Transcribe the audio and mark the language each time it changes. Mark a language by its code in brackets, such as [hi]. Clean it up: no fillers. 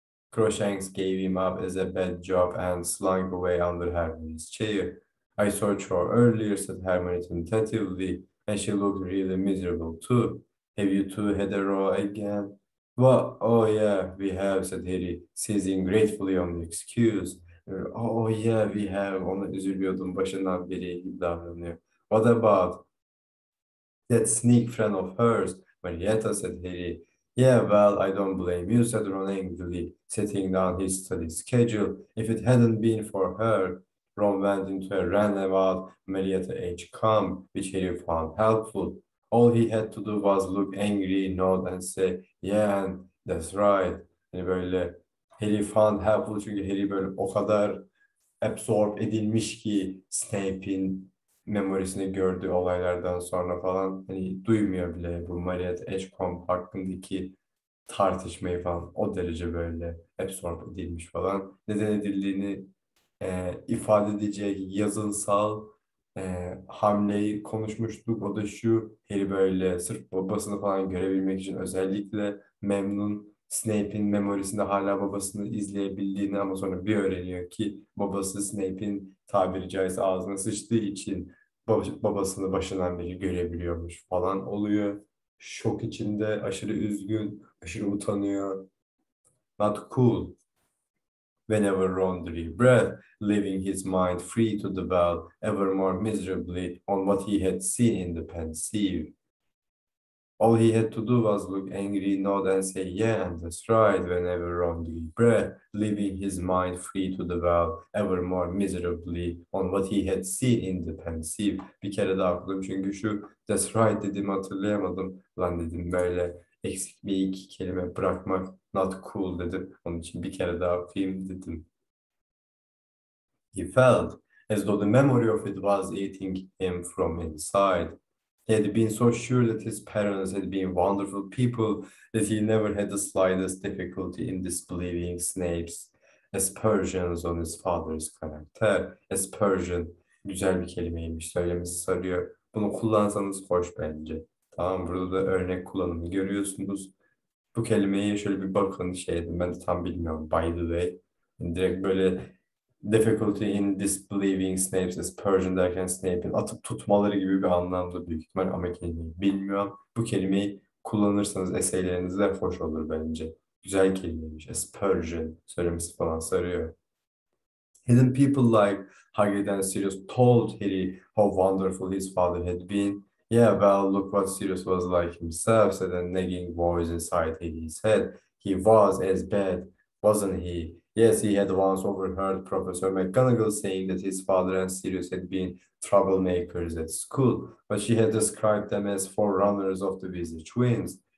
[en] Crookshanks gave him up as a bad job and slunk away under Hermione's chair. I saw her earlier, said Hermione tentatively, and she looked really miserable too. Have you two had a row again? Well, oh yeah, we have, said Harry, seizing gratefully on the excuse. Oh yeah, we have. [tr] Ona üzülüyordum başından beri gibi davranıyor. [en] What about that sneak friend of hers, Marietta, said Harry. Yeah, well, I don't blame you, said Ron angrily, setting down his study schedule. If it hadn't been for her, Ron went into a rant about Marietta H. Come, which Harry found helpful. All he had to do was look angry, nod, and say, yeah, and that's right. [tr] Yani böyle [en] Harry found helpful [tr] çünkü Harry böyle o kadar absorb edilmiş ki Snape'in memorisinde gördüğü olaylardan sonra falan hani duymuyor bile bu Marietta Edgecombe hakkındaki tartışmayı falan o derece böyle absorb edilmiş falan. Neden edildiğini ifade edecek yazınsal hamleyi konuşmuştuk. O da şu, Harry böyle sırf babasını falan görebilmek için özellikle memnun. Snape'in memorisinde hala babasını izleyebildiğini ama sonra bir öğreniyor ki babası Snape'in tabiri caizse ağzına sıçtığı için babasını başından beri görebiliyormuş falan oluyor. Şok içinde, aşırı üzgün, aşırı utanıyor. [en] Not cool. Whenever Ron drew breath, leaving his mind free to dwell ever more miserably on what he had seen in the pensieve. All he had to do was look angry, nod, and say, yeah, and that's right, whenever Ron drew breath, leaving his mind free to dwell ever more miserably on what he had seen in the pensieve. [tr] Bir kere daha okudum çünkü şu [en] that's right [tr] dediğimi hatırlayamadım. Lan dedim böyle eksik bir iki kelime bırakmak [en] not cool [tr] dedim. Onun için bir kere daha okuyayım dedim. [en] He felt as though the memory of it was eating him from inside. He had been so sure that his parents had been wonderful people that he never had the slightest difficulty in disbelieving Snape's aspersions on his father's character. [tr] Aspersion, güzel bir kelimeymiş, söylemesi sarıyor. Bunu kullansanız hoş bence. Tamam, burada da örnek kullanımı görüyorsunuz. Bu kelimeye şöyle bir bakın şeydim. Ben de tam bilmiyorum. [en] By the way. [tr] Direkt böyle [en] difficulty in disbelieving Snape's aspersion [tr] derken Snape'in atıp tutmaları gibi bir anlamda büyük ihtimal ama kelimeyi bilmiyorum. Bu kelimeyi kullanırsanız eseylerinizde hoş olur bence. Güzel kelimeymiş. Aspersion söylemesi falan sarıyor. [en] Hidden people like Hagrid and Sirius told Harry how wonderful his father had been. Yeah, well, look what Sirius was like himself, said a nagging voice inside Harry's head. He was as bad, wasn't he? Yes, he had once overheard Professor McGonagall saying that his father and Sirius had been troublemakers at school, but she had described them as forerunners of the Weasley twins.